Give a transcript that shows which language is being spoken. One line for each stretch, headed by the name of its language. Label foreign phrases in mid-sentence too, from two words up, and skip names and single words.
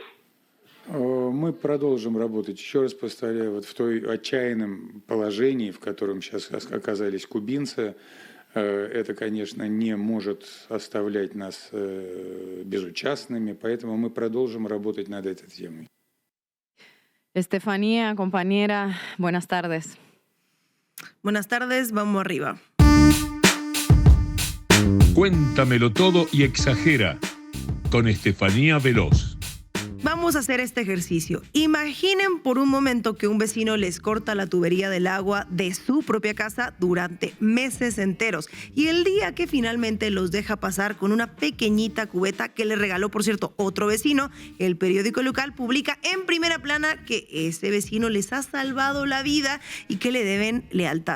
Russian: Мы продолжим работать, еще раз повторяю, вот в той отчаянном положении, в котором сейчас оказались кубинцы, это, конечно, не может оставлять нас безучастными, поэтому мы продолжим работать над этой темой.
Spanish: Estefanía, compañera, buenas tardes. Buenas tardes, vamos arriba. Cuéntamelo todo y exagera con Estefanía Veloz. Vamos a hacer este ejercicio. Imaginen por un momento que un vecino les corta la tubería del agua de su propia casa durante meses enteros y el día que finalmente los deja pasar con una pequeñita cubeta que le regaló, por cierto, otro vecino, el periódico local publica en primera plana que ese vecino les ha salvado la vida y que le deben lealtad.